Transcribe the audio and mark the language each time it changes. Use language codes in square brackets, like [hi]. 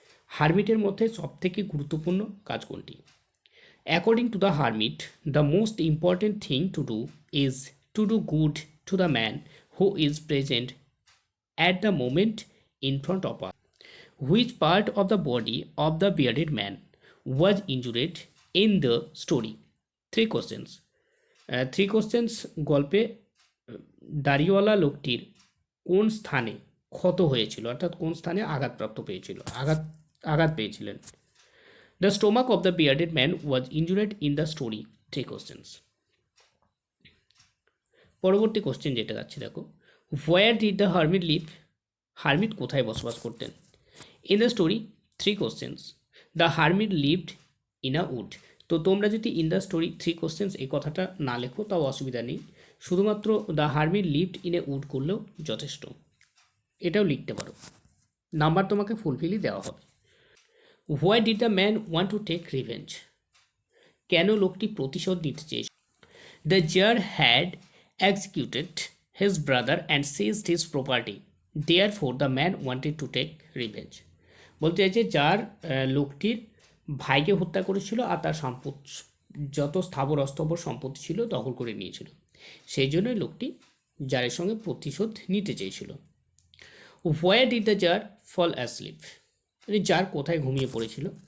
[bn] হারমিটের মধ্যে সবথেকে গুরুত্বপূর্ণ কাজ কোনটি? [en] According to the hermit the most important thing to do is to do good to the man who is present at the moment in front of us. Which part of the body of the bearded man was injured in the story? Three questions. Three questions. [bn] গল্পে দাড়িওয়ালা লোকটির কোন স্থানে ক্ষত হয়েছিল, অর্থাৎ কোন স্থানে আঘাতপ্রাপ্ত পেয়েছিল, আঘাত পেয়েছিলেন। [en] The stomach of the bearded man was injured in the story. Three questions. [bn] পরবর্তী কোশ্চেন যেটা যাচ্ছে দেখো, [en] Where did the hermit live? [bn] Hermit কোথায় বসবাস করতেন? [en] In the story. Three questions. The hermit lived in a wood. [bn] তো তোমরা যদি [en] in the story three questions [bn] এই কথাটা না লেখো তাও অসুবিধা নেই, শুধুমাত্র [en] the hermit lived in a wood [bn] করলেও যথেষ্ট, এটাও লিখতে পারো, নাম্বার তোমাকে ফুলফিলই দেওয়া হবে। [en] Why did the man want to take revenge? [bn] কেন লোকটি প্রতিশোধ নিতে চেয়েছিল? [en] The tsar had executed his brother and seized his property. Therefore, the man wanted to take revenge. [bn] বলতে চাইছে যার লোকটির ভাইকে হত্যা করেছিল আর তার যত স্থাবর অস্থাবর সম্পত্তি ছিল দখল করে নিয়েছিল, সেই জন্যই লোকটি জারের সঙ্গে প্রতিশোধ নিতে চেয়েছিল। [en] Where did the tsar fall asleep? [bn] Jar কোথায় ঘুমিয়ে পড়েছিল?